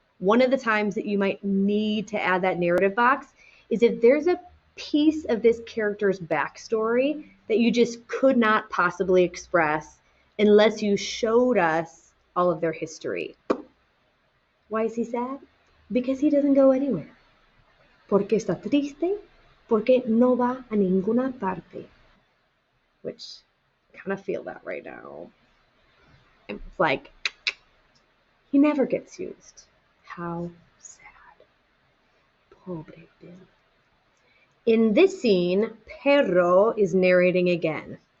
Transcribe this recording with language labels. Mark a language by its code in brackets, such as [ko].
[en] One of the times that you might need to add that narrative box is if there's a piece of this character's backstory that you just could not possibly express unless you showed us all of their history. Why is he sad? Because he doesn't go anywhere. [es] Porque está triste, porque no va a ninguna parte. [en] Which I kind of feel that right now. It's like, he never gets used. How sad. [es] Pobre Bill. [en] In this scene, Perro is narrating again.